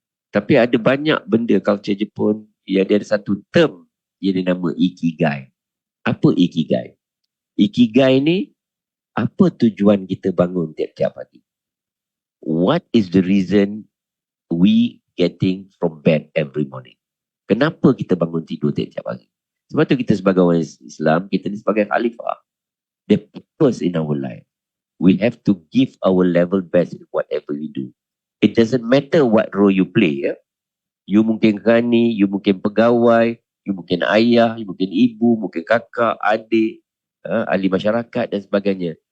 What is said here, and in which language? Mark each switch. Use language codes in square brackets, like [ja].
[ms] Tapi ada banyak benda culture Jepun, yang ada satu term yang dinama Ikigai. Apa Ikigai? Ikigai ni, apa tujuan kita bangun tiap-tiap pagi? [en] What is the reason we getting from bed every morning? [ms] Kenapa kita bangun tidur tiap-tiap pagi? Sebab tu kita sebagai orang Islam, kita ni sebagai khalifah. [en] The purpose in our life. We have to give our level best in whatever we do. It doesn't matter what role you play. Ya? [ms] You mungkin rani, you mungkin pegawai, you mungkin ayah, you mungkin ibu, mungkin kakak, adik, ahli masyarakat dan sebagainya.